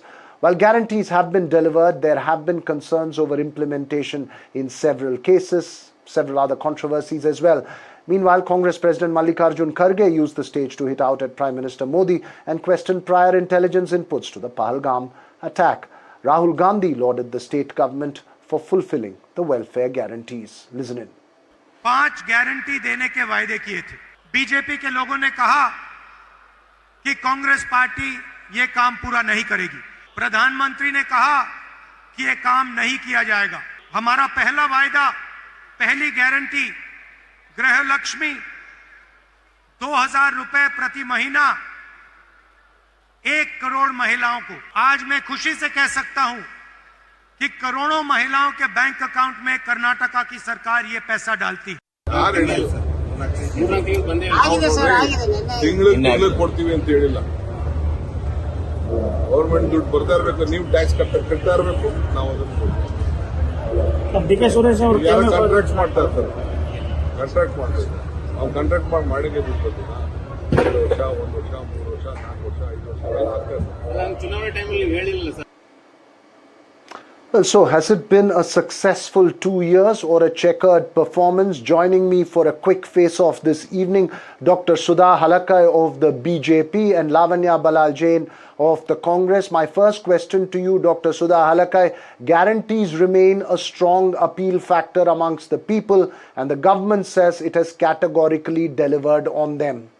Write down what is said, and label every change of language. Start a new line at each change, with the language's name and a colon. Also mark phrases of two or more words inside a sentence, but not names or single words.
English: While guarantees have been delivered, there have been concerns over implementation in several cases, several other controversies as well. Meanwhile, Congress President Mallikarjun Kharge used the stage to hit out at Prime Minister Modi and questioned prior intelligence inputs to the Pahalgam attack. Rahul Gandhi lauded the state government for fulfilling the welfare guarantees. Listen in.
Hindi: 5 गारंटी देने के वायदे किए थे। बीजेपी के लोगों ने कहा कि कांग्रेस पार्टी ये काम पूरा नहीं करेगी। प्रधानमंत्री ने कहा कि ये काम नहीं किया जाएगा। हमारा पहला वायदा, पहली गारंटी गृह लक्ष्मी 2000 रुपए प्रति महीना 1 करोड़ महिलाओं को। आज मैं खुशी से कह सकता हूं कि करोड़ों महिलाओं के
English: bank account
Hindi: में कर्नाटका की सरकार ये पैसा डालती है।
Kannada: ತಿಂಗಳು ಕೊಡ್ತೀವಿ ಅಂತ ಹೇಳಿಲ್ಲ. ಗವರ್ಮೆಂಟ್ ದುಡ್ಡು ಬರ್ತಾ ಇರಬೇಕು, ನೀವು ಟ್ಯಾಕ್ಸ್ ಕಟ್ತಾ ಇರಬೇಕು, ನಾವು ಅದನ್ನು ಡಿ.ಕೆ. ಸುರೇಶ್ ಅವರು ಕಾಂಟ್ರಾಕ್ಟ್ ಮಾಡ್ತಾ ಇರ್ತಾರೆ. ಕಾಂಟ್ರಾಕ್ಟ್ ಮಾಡ್ತಾರೆ, ಅವ್ನು ಕಾಂಟ್ರಾಕ್ಟ್ ಮಾಡಿಗೆ ದುಡ್ಡು 2 ವರ್ಷ, 1 ವರ್ಷ, 3 ವರ್ಷ, 4 ವರ್ಷ, 5 ವರ್ಷ ಆಗ್ತದೆ. ಚುನಾವಣೆ ಟೈಮಲ್ಲಿ ಹೇಳಿಲ್ಲ ಸರ್.
English: Well, so has it been a successful 2 years or a checkered performance? Joining me for a quick face-off this evening, Dr. Sudha Halakai of the BJP and Lavanya Balal Jain of the Congress. My first question to you, Dr. Sudha Halakai, guarantees remain a strong appeal factor amongst the people and the government says it has categorically delivered on them.